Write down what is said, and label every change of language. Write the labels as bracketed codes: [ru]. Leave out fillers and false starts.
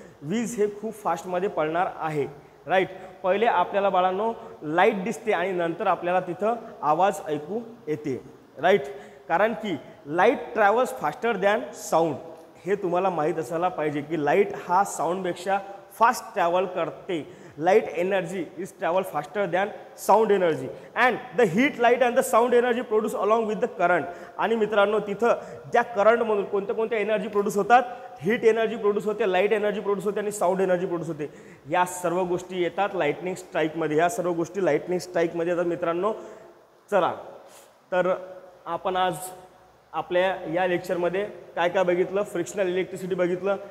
[mr] वीज हे खूप फास्टमध्ये पडणार आहे. राईट. पहिले आपल्याला बाळांनो लाईट दिसते आणि नंतर आपल्याला तिथं आवाज ऐकू येते. राईट. कारण की [en] Light travels faster than sound. [mr] हे तुम्हाला माहीत असायला पाहिजे की लाईट हा साऊंडपेक्षा फास्ट ट्रॅव्हल करते. [en] light energy is travel faster than sound energy and the heat light and the sound energy produce along with the current. [mr] आणि मित्रांनो तिथं त्या करंटमधून कोणत्या कोणत्या एनर्जी प्रोड्यूस होतात हीट एनर्जी प्रोड्यूस होते लाईट एनर्जी प्रोड्यूस होते आणि साऊंड एनर्जी प्रोड्यूस होते. या सर्व गोष्टी येतात लाइटनिंग स्ट्राईकमध्ये. ह्या सर्व गोष्टी लाइटनिंग स्ट्राईकमध्ये येतात मित्रांनो. चला तर आपण आज आपल्या या लेक्चरमध्ये काय काय बघितलं फ्रिक्शनल इलेक्ट्रिसिटी बघितलं.